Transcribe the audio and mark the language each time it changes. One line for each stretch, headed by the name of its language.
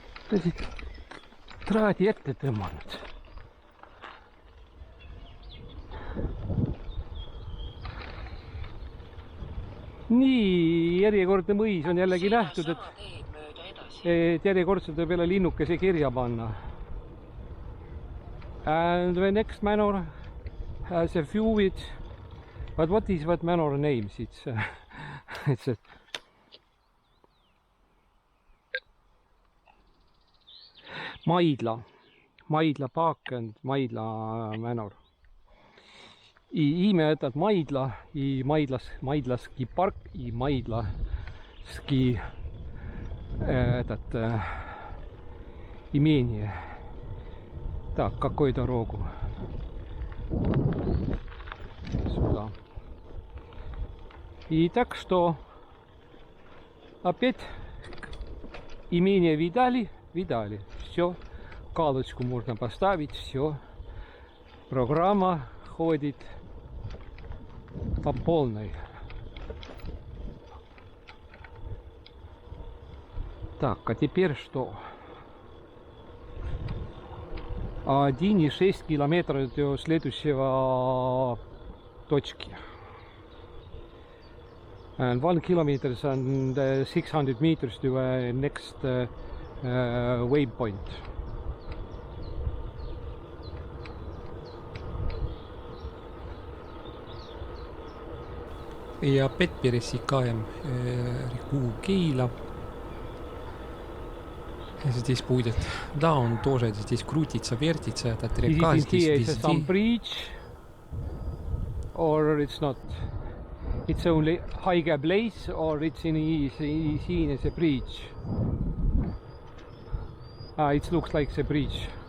Estonian: Tõsid traadi ette tõmmanud. Nii, järjekordne mõis on jällegi nähtud, Sama teed mööda edasi. et järjekordselt võib jälle linnukese kirja panna.
English: And the next manor has a few it. But what is that manor names? It's a Maidla Park and Maidla Manor.
Russian: И имя этот Maidla и Maidlaski парк и Maidlaski этот имение. Так, какую дорогу? Сюда. И так что опять имение видали. Все, галочку можно поставить, все. Программа ходит по полной. Так, а теперь что? 1,6 километра до следующего точки.
English: And 1 kilometer and 600 meters to next waypoint.
Estonian: Ja
Russian: опять пересекаем реку Кейла. Здесь будет, да, он тоже здесь крутится, вертится, этот река здесь
English: Is some
Russian: везде.
English: bridge or it's not? It's only high place or it's seen as a bridge? It looks like a bridge.